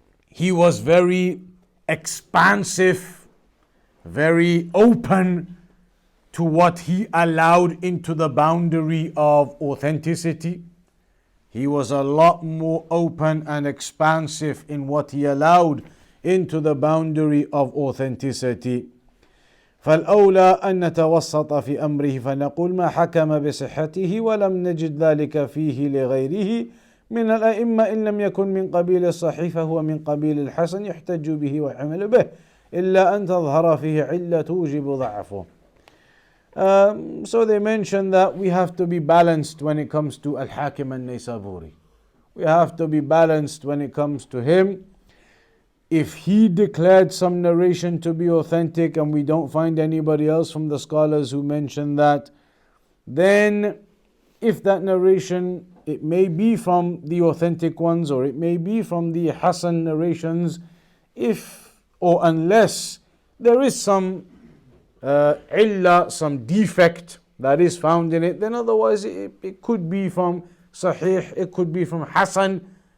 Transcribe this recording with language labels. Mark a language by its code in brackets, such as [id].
[en] He was very expansive, very open to what he allowed into the boundary of authenticity. He was a lot more open and expansive in what he allowed into the boundary of authenticity. [ar] فالأولى أن نتوسط في أمره فنقول ما حكم بصحته ولم نجد ذلك فيه لغيره من الأئمة إن لم يكن من قبيل الصحيح فهو من قبيل الحسن يحتج به ويحمل به إلا أن تظهر فيه علة توجب ضعفه. [en] So they mention that we have to be balanced when it comes to Al Hakim and Naysaburi. We have to be balanced when it comes to him. If he declared some narration to be authentic and we don't find anybody else from the scholars who mention that, then if that narration, it may be from the authentic ones or it may be from the Hasan narrations, if or unless there is some illah, some defect that is found in it, then otherwise it could be from Sahih, it could be from Hasan.